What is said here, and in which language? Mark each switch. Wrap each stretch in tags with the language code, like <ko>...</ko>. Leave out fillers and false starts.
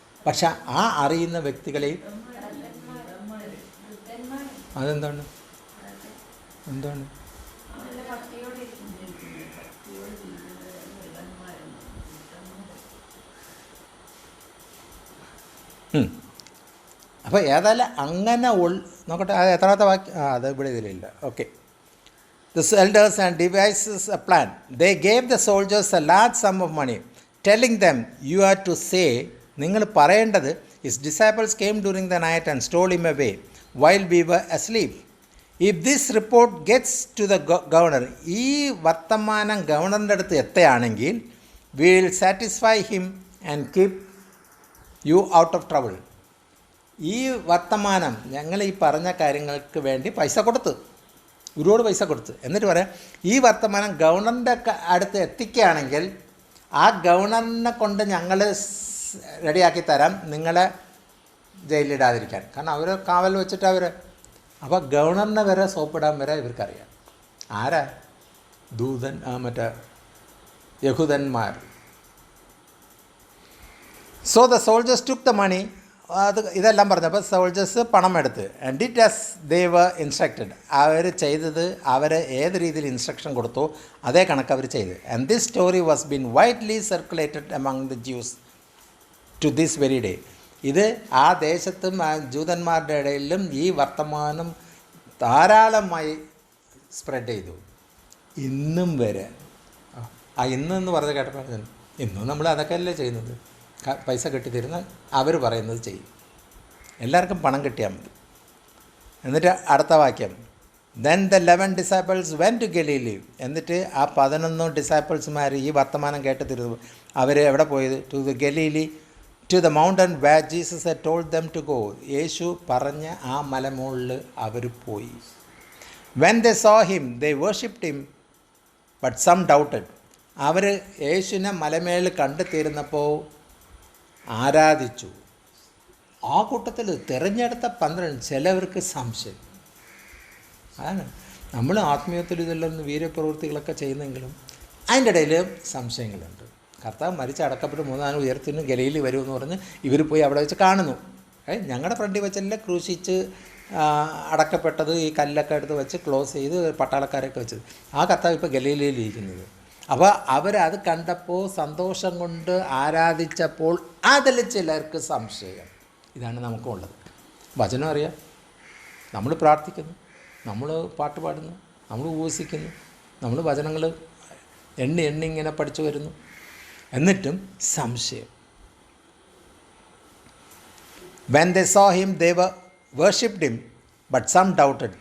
<ml>പക്ഷെ ആ അറിയുന്ന വ്യക്തികളെയും എന്താണ് അപ്പോൾ ഏതായാലും അങ്ങനെ നോക്കട്ടെ, അത് എത്രാമത്തെ വാക്യം? അത് ഇവിടെ ഇതിലില്ല. Okay.</ml> <en>The elders and devises a plan. They gave the soldiers a large sum of money, telling them, you are to say,</en> <ml>നിങ്ങൾ പറയേണ്ടത്,</ml> <en>his disciples came during the night and stole him away while we were asleep. If this report gets to the governor,</en> <ml>ഈ വർത്തമാനം ഗവർണറിൻ്റെ അടുത്ത് എത്തുകയാണെങ്കിൽ,</ml> <en>we will satisfy him and keep you out of trouble.</en> <ml>ഈ വർത്തമാനം ഞങ്ങൾ ഈ പറഞ്ഞ കാര്യങ്ങൾക്ക് വേണ്ടി പൈസ കൊടുത്ത്, ഒരുപാട് പൈസ കൊടുത്ത്, എന്നിട്ട് പറയാം ഈ വർത്തമാനം ഗവർണറിൻ്റെ അടുത്ത് എത്തിക്കുകയാണെങ്കിൽ ആ ഗവർണറിനെ കൊണ്ട് ഞങ്ങൾ റെഡിയാക്കി തരാം നിങ്ങളെ ജയിലിടാതിരിക്കാൻ. കാരണം അവർ കാവൽ വെച്ചിട്ട് അവർ, അപ്പോൾ ഗവർണറിനെ വരെ സോപ്പിടാൻ വരെ ഇവർക്കറിയാം. ആരാ? ദൂതൻ, മറ്റേ യഹൂദന്മാർ.</ml> <en>So the soldiers took the money.</en> <ml>ഇതെല്ലാം പറഞ്ഞപ്പോൾ സോൾജേഴ്സ് പണം എടുത്ത്</ml> <en>And it as they were instructed.</en> <ml>അവർ ചെയ്തത് അവർ ഏത് രീതിയിൽ ഇൻസ്ട്രക്ഷൻ കൊടുത്തോ അതേ കണക്ക് അവർ ചെയ്ത്.</ml> <en>And this story was been widely circulated among the Jews to this very day.</en> <ml>ഇത് ആ ദേശത്തും ആ ജൂതന്മാരുടെ ഇടയിലും ഈ വർത്തമാനം ധാരാളമായി സ്പ്രെഡ് ചെയ്തു. ഇന്നും വരെ ഇന്നെന്ന് പറഞ്ഞ് കേട്ടപ്പോൾ ഇന്നും നമ്മൾ അതൊക്കെ അല്ലേ ചെയ്യുന്നത്. പൈസ കെട്ടിത്തരുന്ന അവർ പറയുന്നത് ചെയ്യും. എല്ലാവർക്കും പണം കിട്ടിയാൽ മതി. എന്നിട്ട് അടുത്ത വാക്യം,</ml> <en>Then the 11 disciples went to Galilee.</en> <ml>എന്നിട്ട് ആ 11 ഡിസൈപ്പിൾസുമാർ ഈ വർത്തമാനം കേട്ട് തിരുന്നു. അവർ എവിടെ പോയത്?</ml> <en>To the Galilee, to the mountain where Jesus had told them to go.</en> <ml>യേശു പറഞ്ഞ ആ മലമുകളിൽ അവർ പോയി.</ml> <en>When they saw him, they worshipped him, but some doubted.</en> <ml>അവർ യേശുവിനെ മലമേൽ കണ്ടു തീർന്നപ്പോൾ ആരാധിച്ചു. ആ കൂട്ടത്തിൽ തിരഞ്ഞെടുത്ത 12 ചിലവർക്ക് സംശയം. അതാണ് നമ്മൾ ആത്മീയത്തിൽ ഇതെല്ലാം വീര്യപ്രവൃത്തികളൊക്കെ ചെയ്യുന്നെങ്കിലും അതിൻ്റെ ഇടയിൽ സംശയങ്ങളുണ്ട്. കർത്താവ് മരിച്ച് അടക്കപ്പെട്ട് 3 ഉയർത്തിന് ഗലീൽ വരുമെന്ന് പറഞ്ഞ് ഇവർ പോയി അവിടെ വെച്ച് കാണുന്നു. ഞങ്ങളുടെ ഫ്രണ്ടിൽ വെച്ചല്ലേ ക്രൂശിച്ച് അടക്കപ്പെട്ടത്. ഈ കല്ലൊക്കെ എടുത്ത് വെച്ച് ക്ലോസ് ചെയ്ത് പട്ടാളക്കാരൊക്കെ വെച്ചത്. ആ കർത്താവ് ഇപ്പോൾ ഗലീലയിലിരിക്കുന്നത്. അപ്പോൾ അവരത് കണ്ടപ്പോൾ സന്തോഷം കൊണ്ട് ആരാധിച്ചപ്പോൾ അതിൽ ചിലർക്ക് സംശയം. ഇതാണ് നമുക്കുള്ളത്. വചനം അറിയാം, നമ്മൾ പ്രാർത്ഥിക്കുന്നു, നമ്മൾ പാട്ട് പാടുന്നു, നമ്മൾ ഉപവസിക്കുന്നു, നമ്മൾ വചനങ്ങൾ എണ്ണി ഇങ്ങനെ പഠിച്ചു വരുന്നു, എന്നിട്ടും സംശയം.</ml> <en>When they saw him, they worshipped him, but some doubted.</en>